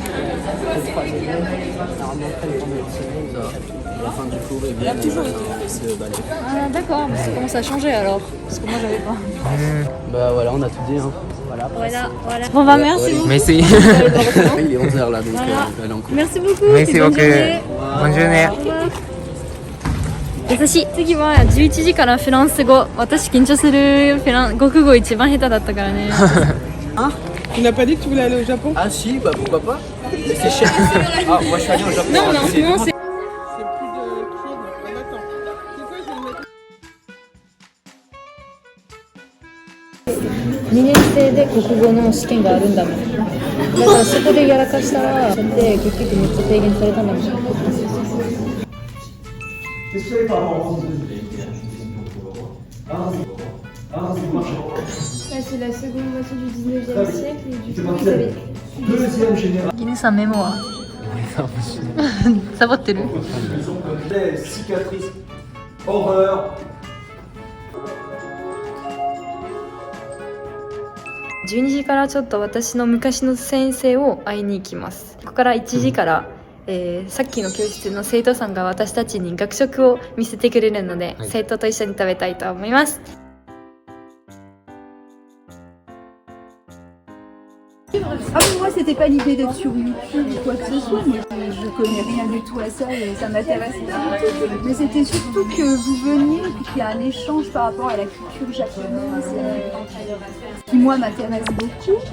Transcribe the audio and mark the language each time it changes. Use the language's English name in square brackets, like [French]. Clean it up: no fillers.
[French] Le troisième, normalement, après le temps de la semaine, la fin du cours, ils viennent et se baladent. Ah d'accord, ça commence à changer alors, parce que moi j'avais pas. Bah voilà, on a tout dit. Hein. Voilà. Voilà. Bon bah merci beaucoup. Merci. Il est 11h là, donc elle est en cours. Merci beaucoup. Merci et bonne beaucoup. journée. Bonne journée. [Japanese] 優しい。次は11時からフランス語。私緊張する国語一番下手だったからね。 [French] Tu n'as pas dit que tu voulais aller au Japon? Ah si, bah pourquoi pas. Mais c'est cher. Ah, moi je suis allé au Japon. Non, mais en ce moment c'est... [Japanese] 2年生で国語の試験があるんだもん。だからそこでやらかしたら、で結局めっちゃ提言されたんだもん。 [French] C'est la seconde moitié du 19e siècle et du coup vous avez... Deuxième génération. [Japanese] ギネさんメモはサボってる [French] Cicatrice. Horreur. [Japanese] 12時からちょっと私の昔の先生を会いに行きます。ここから1時から、さっきの教室の生徒さんが私たちに学食を見せてくれるので、生徒と一緒に食べたいと思います。 [French] Ah mais moi c'était pas l'idée d'être sur YouTube ou quoi que ce soit, moi je connais rien du tout à ça et ça m'intéresse pas du tout. Mais c'était surtout que vous veniez et qu'il y a un échange par rapport à la culture japonaise qui moi m'intéresse beaucoup.